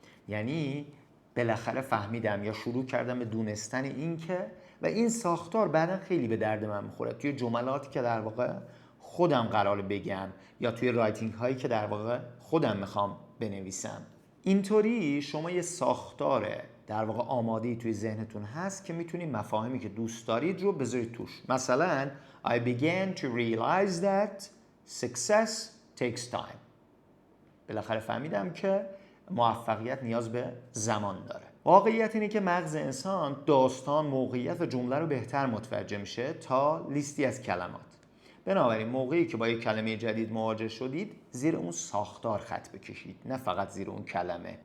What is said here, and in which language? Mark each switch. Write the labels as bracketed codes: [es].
[fa] یعنی بالاخره فهمیدم یا شروع کردم به دونستن این که، و این ساختار بعدا خیلی به درد من میخوره توی جملاتی که در واقع خودم قراره بگم یا توی رایتینگ هایی که در واقع خودم میخوام بنویسم. اینطوری شما یه ساختار در واقع آماده‌ای توی ذهنتون هست که میتونید مفاهیمی که دوست دارید رو بذارید توش. [en] مثلا I began to realize that success takes time. [fa] بالاخره فهمیدم که موفقیت نیاز به زمان داره. واقعیت اینه که مغز انسان داستان، موقعیت و جمله رو بهتر متوجه میشه تا لیستی از کلمات. بنابراین موقعی که با یک کلمه جدید مواجه شدید، زیر اون ساختار خط بکشید، نه فقط زیر اون کلمه.